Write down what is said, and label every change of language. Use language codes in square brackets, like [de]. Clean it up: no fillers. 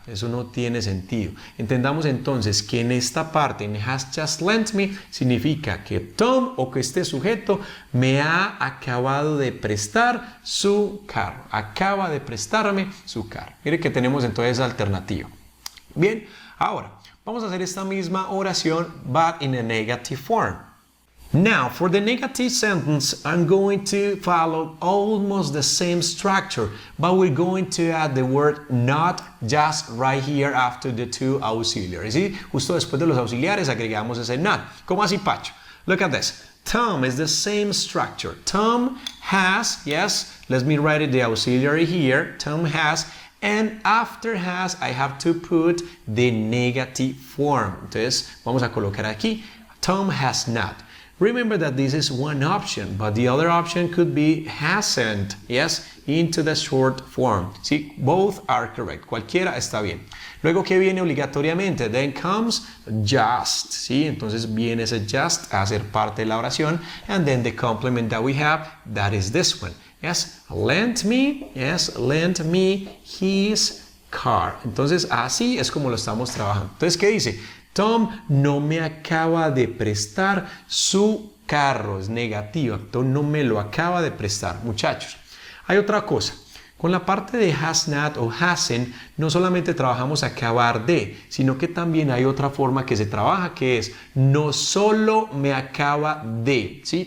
[es] Eso no tiene sentido. Entendamos entonces que en esta parte, en [en] has just lent me, [es] significa que Tom o que este sujeto me ha acabado de prestar su carro. Acaba de prestarme su carro. Mire que tenemos entonces esa alternativa. Bien, ahora vamos a hacer esta misma oración, [en] but in a negative form. Now, for the negative sentence, I'm going to follow almost the same structure, but we're going to add the word not just right here after the two auxiliaries. [es] ¿Sí? Justo después de los auxiliares agregamos ese not. ¿Cómo así, Pacho? [en] Look at this. Tom is the same structure. Tom has, yes, let me write it the auxiliary here. Tom has, and after has, I have to put the negative form. [es] Entonces, vamos a colocar aquí, [en] Tom has not. Remember that this is one option, but the other option could be hasn't, yes, into the short form. [es] Sí, [en] both are correct. [es] Cualquiera está bien. Luego, ¿qué viene obligatoriamente? [en] Then comes just, [es] ¿sí? Entonces viene ese just a ser parte de la oración. [en] And then the complement that we have, that is this one. Yes, lent me, yes, lent me his car. [es] Entonces, así es como lo estamos trabajando. Entonces, ¿qué dice? Tom no me acaba de prestar su carro, es negativa. Tom no me lo acaba de prestar. Muchachos, hay otra cosa. Con la parte de has not o hasn't, no solamente trabajamos acabar de, sino que también hay otra forma que se trabaja, que es no solo me acaba de. ¿Sí?